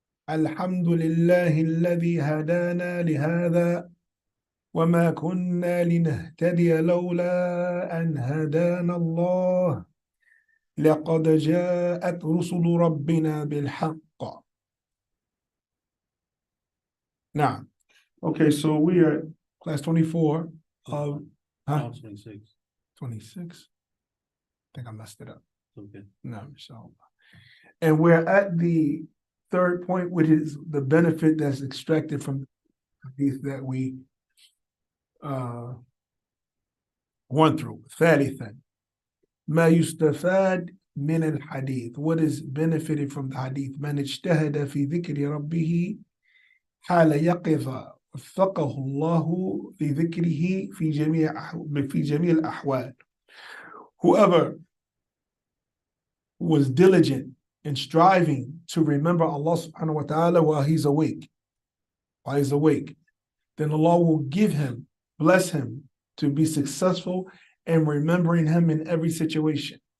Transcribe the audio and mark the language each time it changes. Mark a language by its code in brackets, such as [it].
[ar] الحمد لله الذي هدانا لهذا وما كنا لنهتدي لولا أن هدانا الله لقد جاءت رسل ربنا بالحق. [en] Now, okay, so we are class 24 of 26. 26. I think I messed it up. Okay. No, so and we're at the third point, which is the benefit that's extracted from the hadith that we went through. [ar] ثالثا ما يستفاد من الحديث. [en] What is benefited from the hadith? [ar] من اجتهد في ذكر ربه حال يقظة وفقه الله في ذكره في جميع الأحوال. [en] Whoever was diligent in striving to remember Allah subhanahu wa ta'ala while he's awake, then Allah will give him, bless him to be successful in remembering him in every situation.